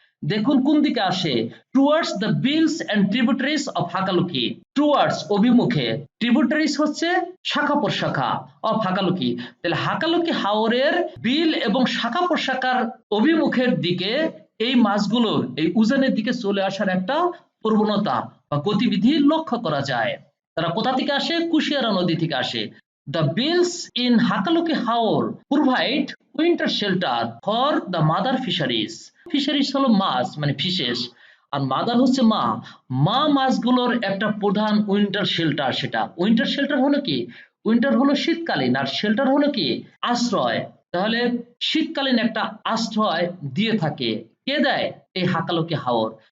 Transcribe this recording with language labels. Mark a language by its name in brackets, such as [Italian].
[Bangla] দেখুন কোন দিকে আসে, [English] towards the beels and tributaries of Hakaluki, [Bangla] towards অভিমুখে, ট্রিবিউটারিজ হচ্ছে শাখা প্রশাখা অফ হাকালুকি। তাহলে হাকালুকি হাওরের বিল এবং শাখা প্রশাখার অভিমুখের দিকে এই মাছগুলোর এই উজানের দিকে চলে আসার একটা প্রবণতা বা গতিবিধি লক্ষ্য করা যায়। তারা কোথা থেকে আসে, কুশিয়ারা নদী থেকে আসে। [English] The bills in Hakaluki Haor provide winter shelter for the mother fisheries. [Bangla] Fisheries হলো মাছ মানে ফিশেস, আর মাদার হচ্ছে মা, মা মাছগুলোর একটা প্রধান উইন্টার শেল্টার। সেটা উইন্টার শেল্টার হলো কি, উইন্টার হলো শীতকালীন আর শেল্টার হলো কি আশ্রয়। তাহলে শীতকালীন একটা আশ্রয় দিয়ে থাকে, কে দেয়, এই হাকালুকি হাওর।